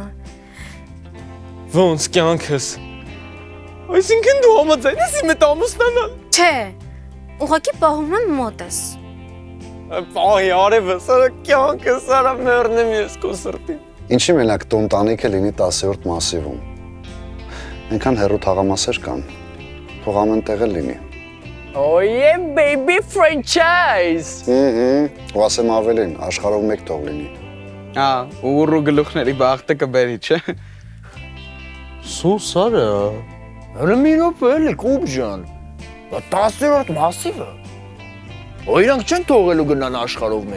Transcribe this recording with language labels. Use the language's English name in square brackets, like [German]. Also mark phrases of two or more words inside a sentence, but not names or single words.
[Armenian] Ոնց կյանքս։ Այսինքն դու համաձայն ես իմ հետ ամուսնանալ։ Չէ, ուղղակի պահում եմ մոտս։ Այ արևս, արա կյանքս, արա մեռնեմ ես քո սրտին։ Ինչի մենակ տուն տանիքը լինի 10-րդ մասիվում։ Այնքան հեռու թաղամասեր կան։ Թող ամեն տեղ էլ լինի։ [English] Oh yeah, baby franchise։ [Armenian] Ու ասեմ ավելին, աշխարհով մեկ թող լինի։ Հա, ուռու գլուխների բախտը կբերի, չէ։ Սուս արա։ Հələ մի րոպե էլի, կուբ ջան։ Դա 10-րդ մասիվը։ Ու իրանք չեն թողելու գնան աշխարհով մեկ։